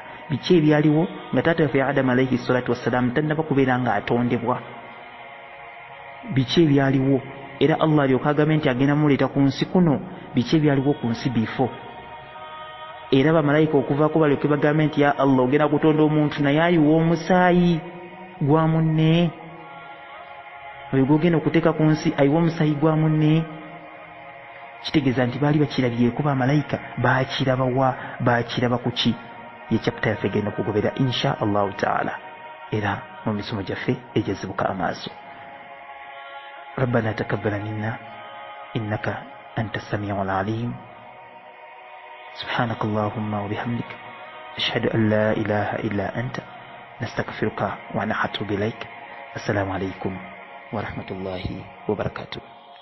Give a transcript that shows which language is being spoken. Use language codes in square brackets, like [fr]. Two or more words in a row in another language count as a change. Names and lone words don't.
[lg] Biki ebyaliwo nga taata waffe Adam [ar] عليه الصلاة والسلام [lg] tannaba kubeera nga atondebwa, biki ebyaliwo era Allah alyoka agambye nti agenda muleeta ku nsi kuno, biki ebyaliwo ku nsi bifo, era bamalayika okuvaako balyoke bagambe nti [ar] يا الله [lg] ogenda kutonda omuntu naye ayiwa omusaayi gwa munne, oyo gwogenda okuteeka ku nsi ayiwa omusaayi gwa munne. Kitegeeza nti baali bakirabyeko bamalayika, bakiraba wa, bakiraba ku ki? Ye chapita yaffe egenda okugobera [ar] إن شاء الله تعالى [lg] era mu misomo gyaffe egyazibuka amaaso. [ar] ربنا تقبل منا إنك أنت السميع العليم. سبحانك اللهم وبحمدك أشهد أن لا إله إلا أنت نستغفرك ونتوب إليك. السلام عليكم ورحمة الله وبركاته.